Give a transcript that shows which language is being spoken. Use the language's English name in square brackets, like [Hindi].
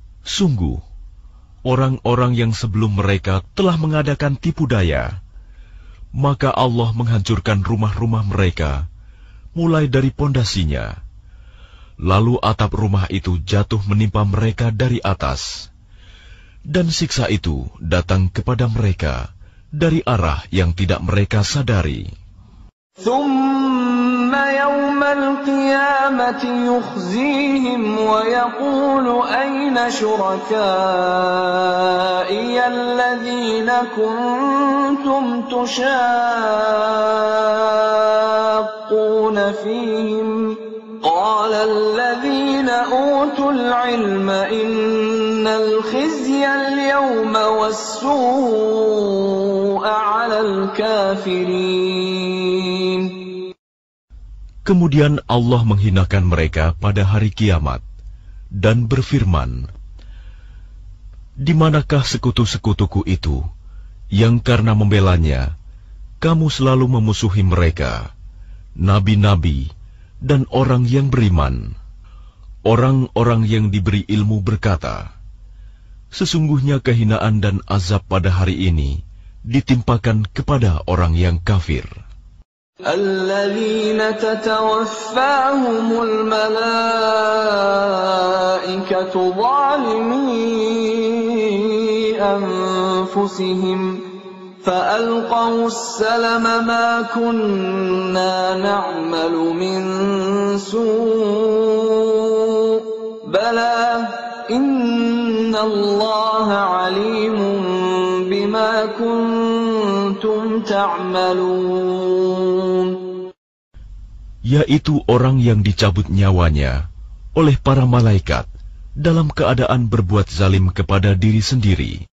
[Indonesian] Sungguh, orang-orang yang sebelum mereka telah mengadakan tipu daya, maka Allah menghancurkan rumah-rumah mereka, mulai dari pondasinya. Lalu atap rumah itu jatuh menimpa mereka dari atas, dan siksa itu datang kepada mereka dari arah yang tidak mereka sadari. [Arabic] ثم يوم القيامة يخزيهم ويقول أين شركائي الذين كنتم تشاقون فيهم قال الذين أوتوا العلم إن الخزي اليوم والسوء على الكافرين. [Indonesian] Kemudian Allah menghinakan mereka pada hari kiamat dan berfirman, "Di manakah sekutu-sekutuku itu yang karena membelanya kamu selalu memusuhi mereka, nabi-nabi dan orang yang beriman?" Orang-orang yang diberi ilmu berkata, "Sesungguhnya kehinaan dan azab pada hari ini ditimpakan kepada orang yang kafir." [Arabic] الذين تتوفاهم الملائكة ظالمي أنفسهم فألقوا السلم ما كنا نعمل من سوء بلى إن الله عليم بما كنتم تعملون. [Indonesian] Yaitu orang yang dicabut nyawanya oleh para malaikat dalam keadaan berbuat zalim kepada diri sendiri.